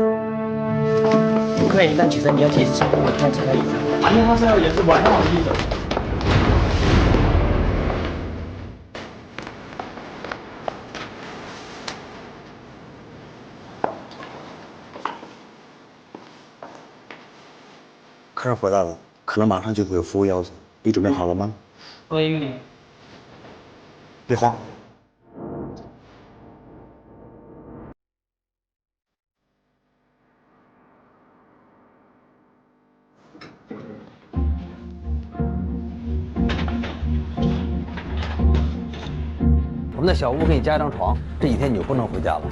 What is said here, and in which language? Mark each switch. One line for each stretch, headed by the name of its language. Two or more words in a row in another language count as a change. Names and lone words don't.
Chinese: 客人一旦起身，你要及时向我看才可以。안녕하세요也是晚上好的意思。客人回来了，可能马上就会有服務要求。你準備好了嗎？我以為別慌。我們的小屋給你加一張床，這幾天你就不能回家了。